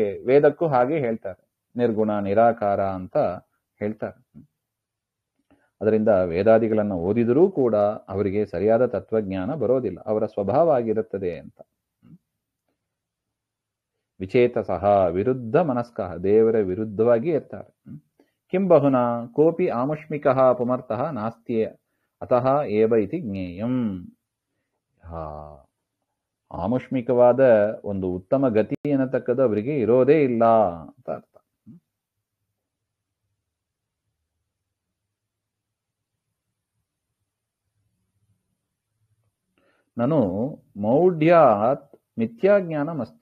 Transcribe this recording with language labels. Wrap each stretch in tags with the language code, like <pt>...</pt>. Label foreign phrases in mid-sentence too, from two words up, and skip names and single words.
<kn>ವೇದಕ್ಕೂ ಹಾಗೆ ಹೇಳ್ತಾರೆ, ನಿರ್ಗುಣ ನಿರಾಕಾರ ಅಂತ ಹೇಳ್ತಾರೆ. ಅದರಿಂದ ವೇದಾದಿಗಳನ್ನು ಓದಿದರೂ ಕೂಡ ಅವರಿಗೆ ಸರಿಯಾದ ತತ್ವಜ್ಞಾನ ಬರೋದಿಲ್ಲ, ಅವರ ಸ್ವಭಾವ ಆಗಿರುತ್ತದೆ ಅಂತ.</kn> <sa>ವಿಚೇತಸಃ ವಿರುದ್ಧ ಮನಸ್ಕಃ,</sa> <kn>ದೇವರ ವಿರುದ್ಧವಾಗಿ ಇರ್ತಾರೆ.</kn> <sa>ಕಿಂ ಬಹುನಾ ಕೋಪಿ ಆಮುಷ್ಮಿಕಃ ಪುಮರ್ತಃ ನಾಸ್ತ್ಯೇ ಅತಃ ಏವ ಇತಿ ಜ್ಞೇಯಂ.</sa> <kn>ಆಮುಷ್ಮಿಕವಾದ ಒಂದು ಉತ್ತಮ ಗತಿ ಎನ್ನತಕ್ಕದ್ದು ಅವರಿಗೆ ಇರೋದೇ ಇಲ್ಲ ಅಂತ ಅರ್ಥ.</kn> <sa>ನಾನು ಮೌಢ್ಯಾತ್ ಮಿಥ್ಯಾಜ್ಞಾನ ಮಸ್ತು.</sa>